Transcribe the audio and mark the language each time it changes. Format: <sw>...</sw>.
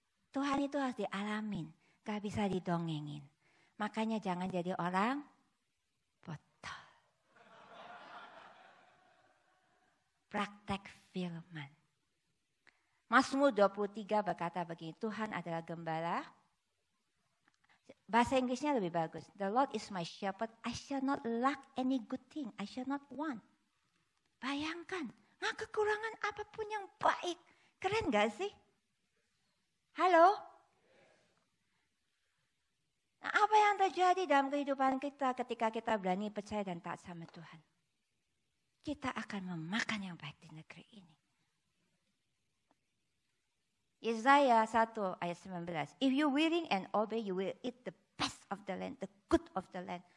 <id>Tuhan itu harus dialamin, gak bisa didongengin. Makanya jangan jadi orang botol. Praktek firman. Mazmur 23 berkata begini, Tuhan adalah gembala. Bahasa Inggrisnya lebih bagus.</id> <en>The Lord is my shepherd, I shall not lack any good thing, I shall not want.</en> <id>Bayangkan, nggak kekurangan apapun yang baik. Keren gak sih? Halo? Nah, apa yang terjadi dalam kehidupan kita ketika kita berani percaya dan taat sama Tuhan? Kita akan memakan yang baik di negeri ini. Yesaya 1 ayat 19.</id> <en>If you willing and obey, you will eat the best of the land, the good of the land.</en>